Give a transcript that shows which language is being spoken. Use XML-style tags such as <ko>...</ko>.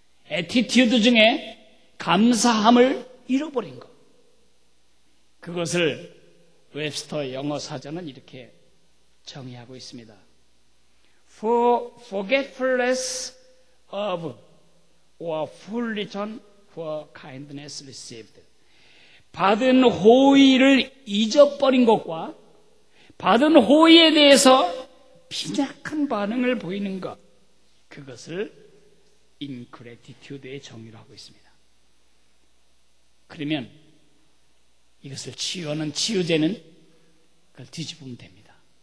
<ko>attitude 중에 감사함을 잃어버린 것. 그것을 웹스터 영어 사전은 이렇게 정의하고 있습니다.</ko> <en>For forgetfulness of or full return for kindness received.</en> <ko>받은 호의를 잊어버린 것과 받은 호의에 대해서 빈약한 반응을 보이는 것, 그것을 ingratitude의 정의로 하고 있습니다. 그러면 이것을 치유하는 치유제는 그걸 뒤집으면 됩니다.</ko>